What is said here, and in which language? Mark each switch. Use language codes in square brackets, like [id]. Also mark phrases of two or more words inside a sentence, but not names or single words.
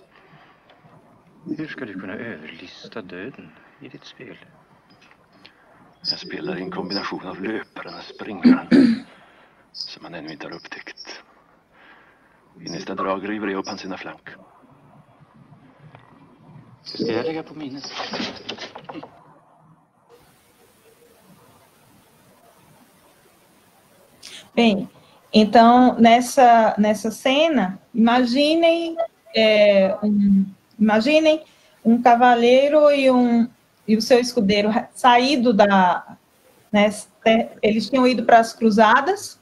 [sv] Hur ska du kunna överlista döden i ditt spel? Jag spelar i en kombination av löparen och springaren som han ännu inte har upptäckt. I nästa drag river jag upp hans ena flank. Ska jag lägga på minnet? [pt] Bem, então, nessa cena, imaginem um cavaleiro e o seu escudeiro saído né, eles tinham ido para as cruzadas.